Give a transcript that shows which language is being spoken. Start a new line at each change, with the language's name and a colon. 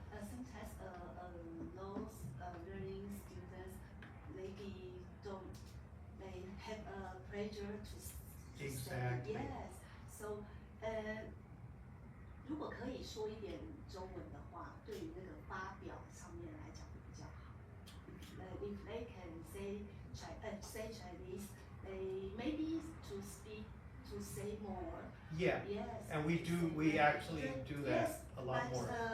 English: Sometimes those learning students maybe they have a pressure to Exactly. Yes.
Chinese: So 如果可以说一点中文的话，对于那个发表上面来讲会比较好。
English: If they can say Chinese, they maybe to say more. Yeah. Yes. And we actually do that a lot more.